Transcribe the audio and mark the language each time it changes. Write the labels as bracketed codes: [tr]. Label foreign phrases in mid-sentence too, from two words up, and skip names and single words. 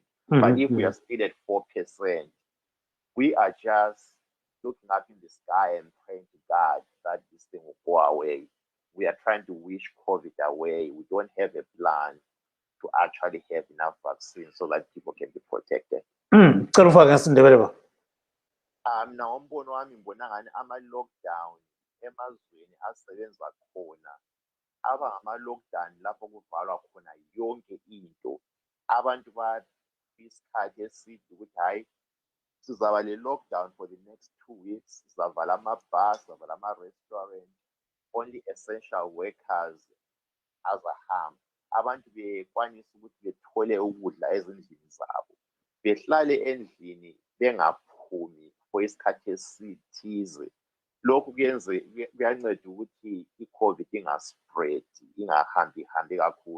[en] But if we are still at 4%, we are just looking up in the sky and praying to God that this thing will go away. We are trying to wish COVID away. We don't have a plan to actually have enough vaccine so that people can be protected. [nd] Mina umbono wami ngibona ngani ama-lockdown emazweni asebenza khona aba ngama-lockdown lapho kuvalwa khona yonke into. Abantu isikhathi eside ukuthi hhayi sizaba le-lockdown [en] for the next 2 weeks, [nd] sizavala amabhasi, sizavala ama-restaurant, [en] only essential workers [nd] azahamba. Abantu bekwanisa ukuthi bethole ukudla ezindlini zabo, behlale endlini bengaphumi for isikhathi esithize. Lokhu kuyanceda ukuthi i-COVID ingaspread, ingahambi kakhulu.